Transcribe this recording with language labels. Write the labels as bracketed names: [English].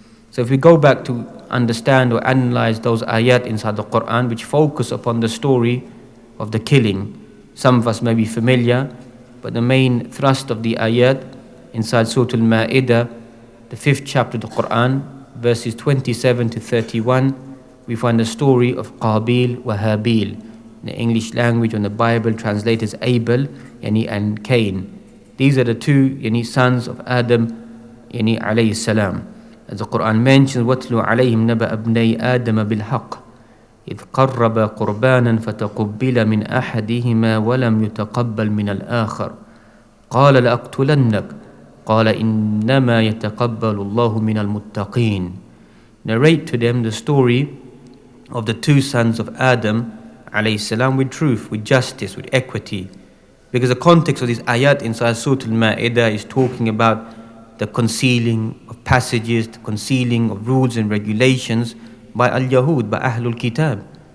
[English] So if we go back to understand or analyze those ayat inside the Quran which focus upon the story of the killing, some of us may be familiar, but the main thrust of the ayat inside Surah al-Ma'idah, the 5th chapter of the Quran, verses 27 to 31, we find the story of Qabil wa Habil. In the English language, when the Bible translates as Abel and Cain. These are the two sons of Adam alayhi salam. As the Quran mentions, [Arabic] وَاتْلُ عَلَيْهِمْ نَبَأَ ابْنَيْ آدَمَ بِالْحَقِّ إِذْ قَرَّبَا قُرْبَانًا فَتَقُبِّلَ مِنْ أَحَدِهِمَا وَلَمْ يُتَقَبَّلْ مِنَ الْآخَرِ قَالَ لَأَقْتُلَنَّكَ قَالَ إِنَّمَا يَتَقَبَّلُ اللَّهُ مِنَ الْمُتَّقِينَ. [English] Narrate to them the story of the two sons of Adam alayhi salam with truth, with justice, with equity. Because the context of this ayat inside Surah al-Ma'idah is talking about the concealing of passages, the concealing of rules and regulations by al-Yahud, by Ahlul Kitab.